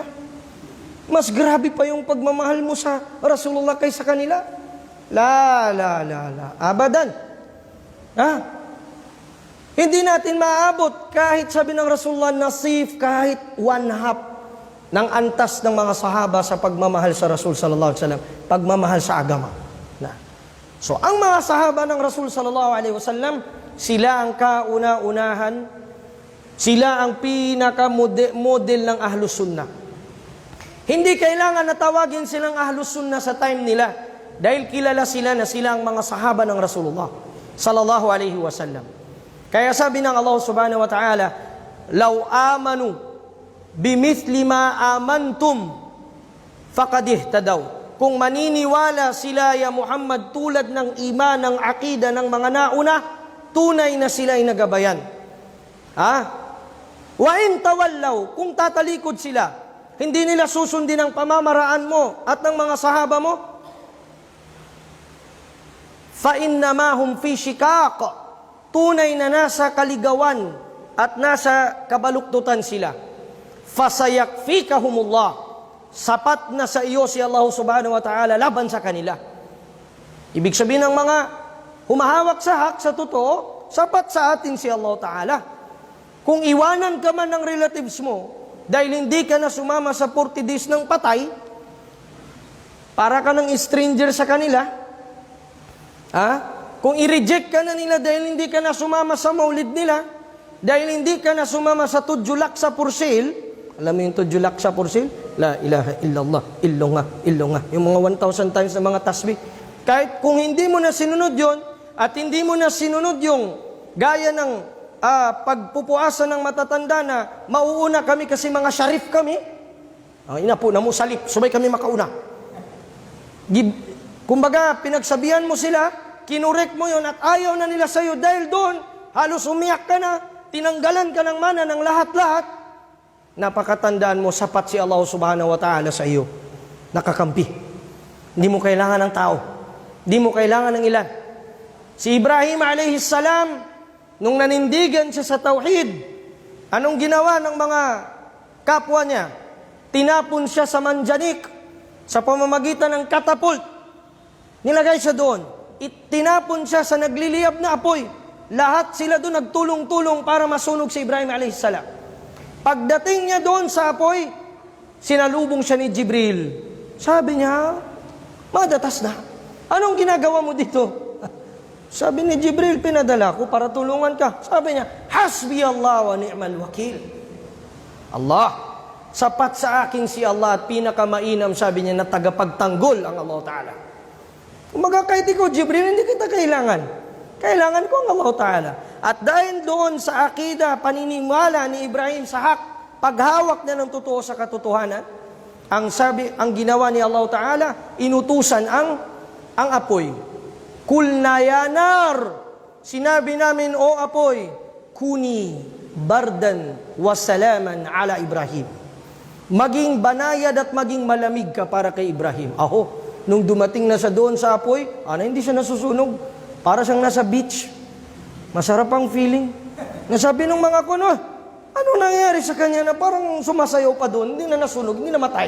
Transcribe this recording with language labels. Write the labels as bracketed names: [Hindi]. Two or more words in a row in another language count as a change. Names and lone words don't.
[Filipino] Mas grabe pa yung pagmamahal mo sa Rasulullah kaysa kanila. [Arabic] لا. أبدا. [Filipino] Hindi natin maabot kahit sabi ng Rasulullah, nasif kahit 1/2 ng antas ng mga sahaba sa pagmamahal sa Rasul [Arabic] صلى الله عليه وسلم, [Filipino] pagmamahal sa agama. So, ang mga sahaba ng Rasul [Arabic] صلى الله عليه وسلم, [Filipino] sila ang kauna-unahan, sila ang pinaka-model ng Ahlus Sunnah. Hindi kailangan na tawagin silang Ahlus Sunnah sa time nila dahil kilala sila na sila ang mga sahaba ng Rasulullah [Arabic] صلى الله عليه وسلم. [Filipino] Kaya sabi ng Allah [Arabic] سبحانه وتعالى, لو آمنوا بمثل ما آمنتم فقد اهتدوا. [Filipino] Kung maniniwala sila ya Muhammad tulad ng iman, ng akida ng mga nauna, tunay na sila ay nagabayan. [Arabic] وإن تولوا, [Filipino] kung tatalikod sila, Hindi nila susundin ang pamamaraan mo at ng mga sahaba mo? [Arabic] فَإِنَّمَا هُمْ فِي شِقَاقٍ. [Filipino] Tunay na nasa kaligawan at nasa kabaluktutan sila. [Arabic] فَسَيَكْفِيكَهُمُ اللَّهُ. [Filipino] Sapat na sa iyo si Allah [Arabic] سبحانه وتعالى [Filipino] laban sa kanila. Ibig sabihin ng mga humahawak sa hak, sa totoo, sapat sa atin si Allah Ta'ala. Kung iwanan ka man ng relatives mo, dahil hindi ka na sumama sa 40 days ng patay, para ka ng stranger sa kanila, kung i-reject ka na nila dahil hindi ka na sumama sa maulid nila, dahil hindi ka na sumama sa tudjulak sa pursil, alam mo yung tudjulak sa pursil? [Arabic] لا إله إلا الله، illunga. [Filipino] Yung mga 1,000 times na mga tasbih. Kahit kung hindi mo na sinunod yon at hindi mo na sinunod yung gaya ng pagpupuasa ng matatanda na mauuna kami kasi mga syarif kami, inapo na mo salip, [Tausug] subay kami makauna. [Filipino] Kumbaga, pinagsabihan mo sila, kinurek mo yon at ayaw na nila sa'yo dahil doon, halos umiyak ka na, tinanggalan ka ng mana ng lahat-lahat. Napakatandaan mo, sapat si Allah [Arabic] سبحانه وتعالى [Filipino] sa iyo. Nakakampi. Hindi mo kailangan ng tao. Hindi mo kailangan ng ilan. Si Ibrahim [Arabic] عليه السلام, [Filipino] nung nanindigan siya sa tauhid, anong ginawa ng mga kapwa niya? Tinapon siya sa manjanik sa pamamagitan ng katapult. Nilagay siya doon. Tinapon siya sa nagliliyab na apoy. Lahat sila doon nagtulong-tulong para masunog si Ibrahim [Arabic] عليه السلام. [Filipino] Pagdating niya doon sa apoy, sinalubong siya ni Jibril. Sabi niya, madatas na. Anong ginagawa mo dito? Sabi ni Jibril, pinadala ko para tulungan ka. Sabi niya, [Arabic] حسبي الله ونعم الوكيل. Allah, [Filipino] sapat sa akin si Allah at pinakamainam, sabi niya, na tagapagtanggol ang Allah Ta'ala. Kumaga kahit ikaw, Jibril, hindi kita kailangan. Kailangan ko ang Allah Ta'ala. At dahil doon sa akida, paniniwala ni Ibrahim sa hak, paghawak na ng totoo sa katotohanan, ang ginawa ni Allah Ta'ala, inutusan ang apoy. [Arabic] قلنا يا نار, [Filipino] sinabi namin, o apoy, [Arabic] كوني بردا وسلاما على إبراهيم. [Filipino] Maging banayad at maging malamig ka para kay Ibrahim. Nung dumating na sa doon sa apoy, hindi siya nasusunog. Para siyang nasa beach. Masarap ang feeling. Nasabi ng mga kuno, ano nangyari sa kanya na parang sumasayaw pa doon, hindi na nasunog, hindi na matay.